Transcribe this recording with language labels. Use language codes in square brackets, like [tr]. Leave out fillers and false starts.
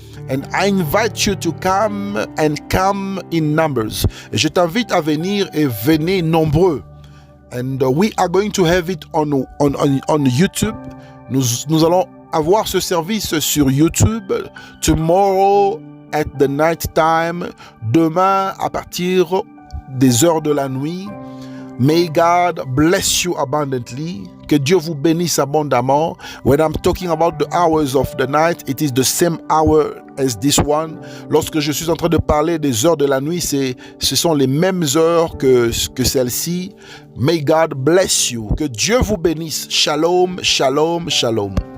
[en] And I invite you to come and come in numbers. [fr] Et je t'invite à venir et venez nombreux. [en] And we are going to have it on YouTube. [fr] Nous allons avoir ce service sur YouTube [en] tomorrow at the night time, [fr] demain à partir des heures de la nuit. [en] May God bless you abundantly. [fr] Que Dieu vous bénisse abondamment. [en] When I'm talking about the hours of the night, it is the same hour as this one. [fr] Lorsque je suis en train de parler des heures de la nuit, ce sont les mêmes heures que celles-ci. [en] May God bless you. [fr] Que Dieu vous bénisse. Shalom, shalom, shalom.